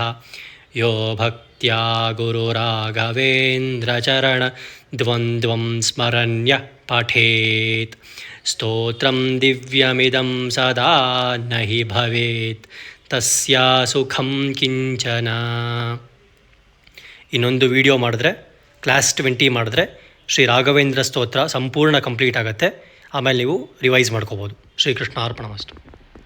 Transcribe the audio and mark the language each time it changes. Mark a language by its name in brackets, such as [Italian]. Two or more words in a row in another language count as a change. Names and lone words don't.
[Sanskrit] यो भक्त्या गुरुराघवेन्द्रचरणद्वन्द्वं स्मरन्यः पठेत् स्तोत्रं दिव्यमिदं सदा न हि भवेत् तस्यासुखं किञ्चन। [Kannada] ಇನ್ನೊಂದು ವಿಡಿಯೋ ಮಾಡಿದ್ರೆ ಕ್ಲಾಸ್ 20 ಮಾಡಿದ್ರೆ ಶ್ರೀ ರಾಘವೇಂದ್ರ ಸ್ತೋತ್ರ ಸಂಪೂರ್ಣ ಕಂಪ್ಲೀಟ್ ಆಗುತ್ತೆ. ಆಮೇಲೆ ನೀವು ರಿವೈಸ್ ಮಾಡ್ಕೋಬೋದು. [Sanskrit] ಶ್ರೀಕೃಷ್ಣ ಅರ್ಪಣಮಸ್ತು.